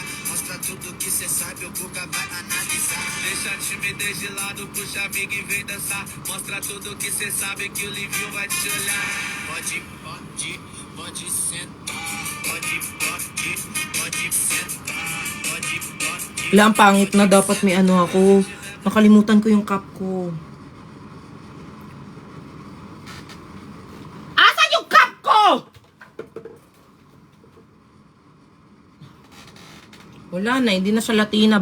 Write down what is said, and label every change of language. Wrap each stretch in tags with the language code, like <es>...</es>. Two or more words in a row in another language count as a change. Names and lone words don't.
<pt>Mostra tudo que cê sabe, o Guga vai analisar. Deixa a timidez de lado, puxa amiga e vem dançar. Mostra tudo que cê sabe, que o Livinho vai te olhar. Pode sentar. Pode sentar.</pt> <tl>Wala, ang pangit na. Dapat may ano ako. Nakalimutan ko yung cup ko. Asan yung cup ko? Wala na. Hindi na siya Latina.</tl>